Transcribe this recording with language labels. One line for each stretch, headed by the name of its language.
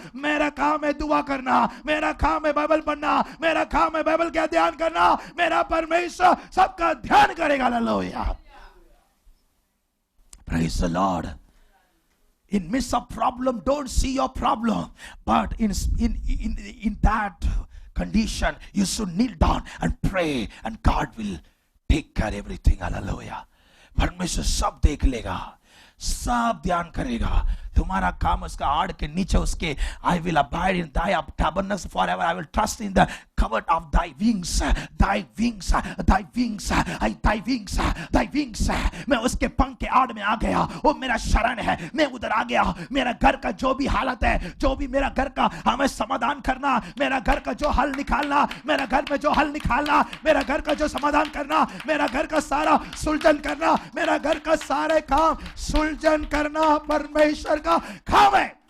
Hindi: मेरा काम है दुआ करना, मेरा काम है बाइबल पढ़ना, मेरा काम है बाइबल का ध्यान करना, मेरा परमेश्वर सबका ध्यान करेगा।
English: Hallelujah, praise the Lord. In midst of problem, don't see your problem, but in that condition, you should kneel down and pray, and God will take care of everything. Hallelujah.
Hindi: परमेश्वर सब देख लेगा, सब ध्यान करेगा। तुम्हारा काम उसका आड़ के नीचे उसके,
English: I will abide in thy tabernacles forever. I will trust in the covert of thy wings, thy wings, thy wings, thy wings, thy wings।
Hindi: मैं उसके पंख के आड़ में आ गया, वो मेरा शरण है, मैं उधर आ गया। मेरा घर का जो भी हालत है, जो भी मेरा घर का हमें समाधान करना, मेरा घर का जो हल निकालना, मेरा घर में जो हल निकालना, मेरा घर का जो समाधान करना, मेरा घर का सारा सुलझन करना, मेरा घर का सारे काम सुलझन करना परमेश्वर का काम है।